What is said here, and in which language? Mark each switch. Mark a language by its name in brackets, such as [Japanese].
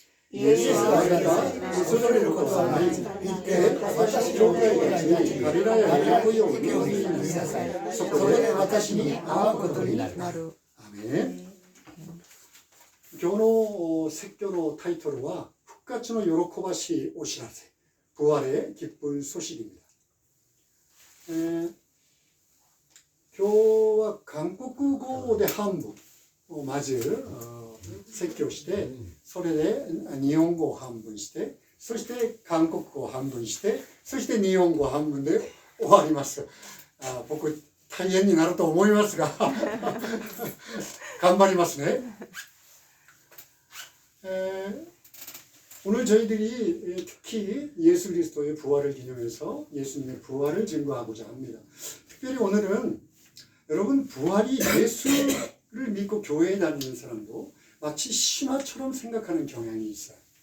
[Japanese] イエスは言われた。恐れることはない。行って私の兄弟たちにガリラヤに行くように言いなさい。そこで私に会うことになる。アメン。今日の説教のタイトルは復活の喜ばしいお知らせ。 [Korean] 부활의 기쁜 소식입니다。 [Japanese] 今日は韓国語で半分をまず説教して、それで日本語を半分して、そして韓国語を半分して、そして日本語を半分で終わります。僕大変になると思いますが頑張りますね。 [Korean] 오늘 저희들이 특히 예수 그리스도의 부활을 기념해서 예수님의 부활을 증거하고자 합니다. 특별히 오늘은 여러분 부활이 예수를 믿고 교회에 다니는 사람도 마치 신화처럼 생각하는 경향이 있어요.